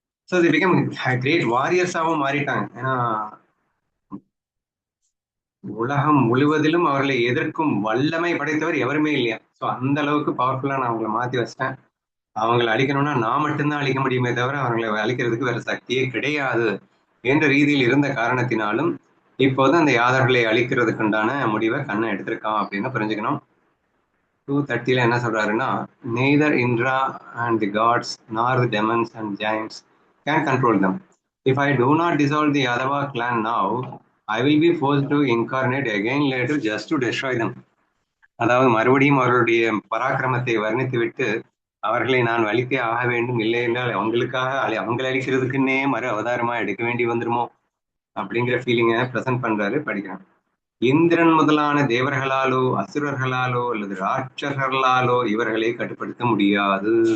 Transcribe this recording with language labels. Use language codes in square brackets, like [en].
[en] so they become great [ta] வாரியர்ஸாகவும் மாறிட்டாங்க. ஏன்னா உலகம் முழுவதிலும் அவர்களை எதிர்க்கும் வல்லமை படைத்தவர் எவருமே இல்லையா. ஸோ அந்த அளவுக்கு பவர்ஃபுல்லா நான் அவங்களை மாத்தி வச்சிட்டேன். அவங்களை அழிக்கணும்னா நான் மட்டும்தான் அழிக்க முடியுமே தவிர அவர்களை அழிக்கிறதுக்கு வேற சக்தியே கிடையாது என்ற ரீதியில் இருந்த காரணத்தினாலும் இப்போது அந்த யாதவர்களை அழிக்கிறதுக்கு உண்டான முடிவை கண்ணன் எடுத்திருக்கான் அப்படின்னு புரிஞ்சுக்கணும். 230 என்ன சொல்றாருன்னா, [en] neither Indra and the gods nor the demons and giants can control them. If I do not dissolve the Yadava clan now, I will be forced to incarnate again later just to destroy them. [ta] அதாவது மறுபடியும் அவர்களுடைய பராக்கிரமத்தை வர்ணித்து விட்டு அவர்களை நான் அழித்தே ஆக வேண்டும், இல்லை என்றால் அவங்களுக்காக அவங்களை அழிக்கிறதுக்குன்னே மறு அவதாரமா எடுக்க வேண்டி வந்துருமோ அப்படிங்கிற ஃபீலிங்கை ப்ரெசென்ட் பண்றாரு. படிக்கிறேன். இந்திரன் முதலான தேவர்களாலோ அசுரர்களாலோ அல்லது ராட்சர்களாலோ இவர்களை கட்டுப்படுத்த முடியாது.